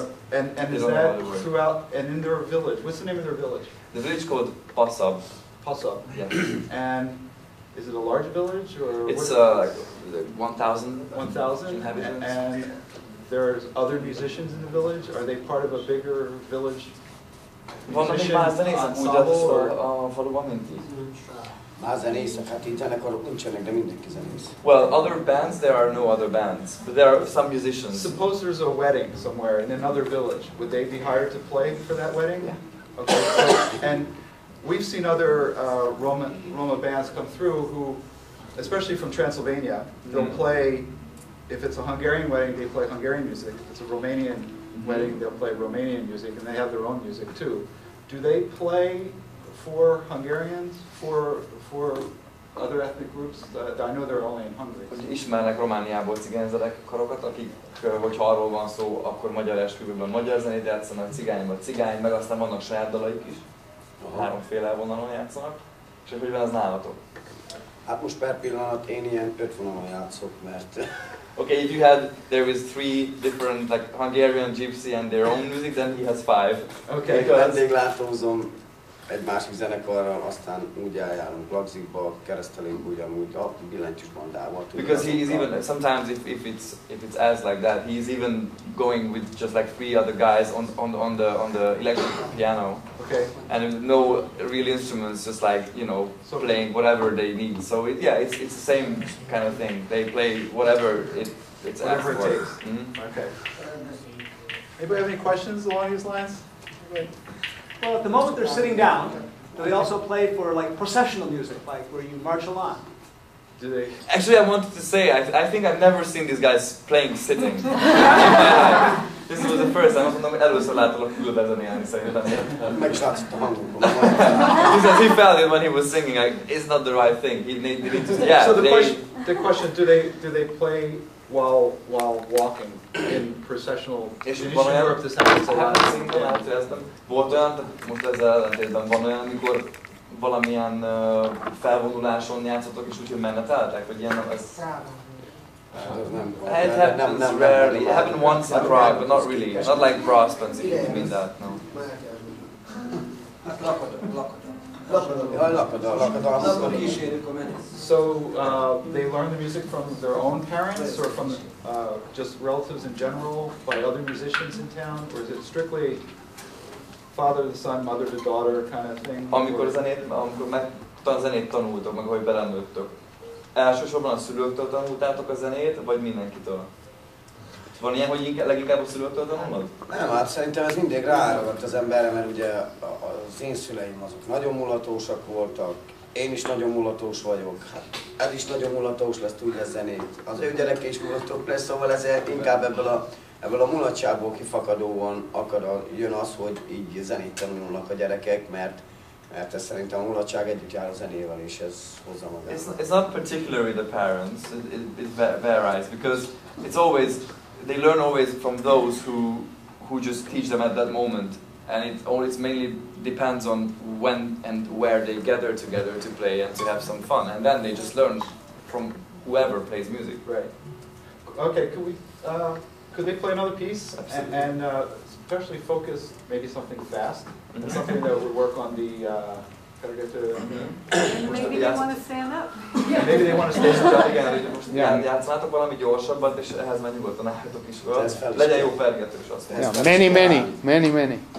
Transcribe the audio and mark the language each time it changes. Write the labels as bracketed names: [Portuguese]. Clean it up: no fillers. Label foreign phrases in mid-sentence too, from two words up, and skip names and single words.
[English] And is that throughout, and in their village? What's the name of their village? The village called Passab. Passab. Yeah. And is it a large village, or? It's 1,000. 1,000 inhabitants. And there's other musicians in the village? Are they part of a bigger village? [Hungarian] Van még más zenészek úgy a faluban, mint így? Más zenészek, hát így zenekarok nincsenek, de mindenki zenész. [English] Well, other bands, there are no other bands, but there are some musicians. Suppose there's a wedding somewhere in another village. Would they be hired to play for that wedding? Yeah. Okay. So, and we've seen other Roma bands come through who, especially from Transylvania, they'll play, if it's a Hungarian wedding, they play Hungarian music. If it's a Romanian wedding, they'll play Romanian music, and they have their own music too. Do they play for Hungarians, for other ethnic groups? I know they're only in Hungary. [Hungarian] Hogy ismernek Romániából cigányzenekarokat, akik, hogyha arról van szó, akkor magyar esküvőben magyar zenét játszanak, cigányban cigány, meg aztán vannak saját dalaik is. Háromféle vonalon játszanak. És hogy van az nálatok? Hát most per pillanat én ilyen 5 vonalon játszok, mert... [English] Okay, if there is 3 different, like Hungarian, Gypsy and their own music, then he has 5. Okay. [Hungarian] Vendéglátózom egy másik zenekarral, aztán úgy eljárunk Lagzikba, Keresztelénk ugyanúgy a billentyűs bandával. [English] Because he is even, sometimes if it's as like that, he is even going with just like 3 other guys on the electric piano. Okay. And no real instruments, just like, you know, playing whatever they need. So it's the same kind of thing. They play whatever it's whatever asked it for. takes. Mm-hmm. Okay. Anybody have any questions along these lines? Well, at the moment they're sitting down, do they also play for like processional music, like where you march along? Do they? Actually, I wanted to say, I think I've never seen these guys playing sitting in my life. This was the first time, [Hungarian] azt mondom, hogy először láttalak külbe zenélni szerintem. Meg is látszott a hangunkon. [English] He says he felt it when he was singing, like, it's not the right thing. He needed to, yeah. So the question, do they play while walking in processional? [Hungarian] És [English] In [Hungarian] van [English] Eastern [Hungarian] olyan, [English] Europe this happens a lot. [Hungarian] Volt olyan, tehát most ezzel ellentétben van olyan, amikor valamilyen felvonuláson játszotok és úgyhogy meneteltek, vagy ilyen, ez... [English] It happens rarely. It happened once in Prague, but not really. Not like Graszt, if you mean that, no. So they learn the music from their own parents, or from just relatives in general, by other musicians in town, or is it strictly father to son, mother to daughter kind of thing? [Hungarian] Amikor zenét tanultok, meg hogy belenőttök, elsősorban a szülőktől tanultátok a zenét, vagy mindenkitől? Van ilyen, hogy leginkább a szülőktől tanulod? Nem, hát szerintem ez mindig ráragadt az emberre, mert ugye az én szüleim azok nagyon mulatósak voltak, én is nagyon mulatós vagyok, hát ez is nagyon mulatós lesz, tudja zenét, az ő gyereke is mulatós lesz, szóval ezért inkább ebből a mulatságból kifakadóan jön az, hogy így zenét tanulnak a gyerekek, mert ez szerintem a mulatság együtt jár a zenével, és ez hozza magát. [English] It's not particularly the parents, it varies, because it's always, they learn always from those who just teach them at that moment, and it mainly depends on when and where they gather together to play and to have some fun, and then they just learn from whoever plays music. Right. Okay, could they play another piece and especially focus maybe something fast, something that would work on the. Maybe they want to stand up. Maybe they want to stand up. [Hungarian] Igen, most játszanátok valami gyorsabbat, és ehhez már nyugodtan álltok is fel. Legyen jó pergetős, azt mondja. [English] Many.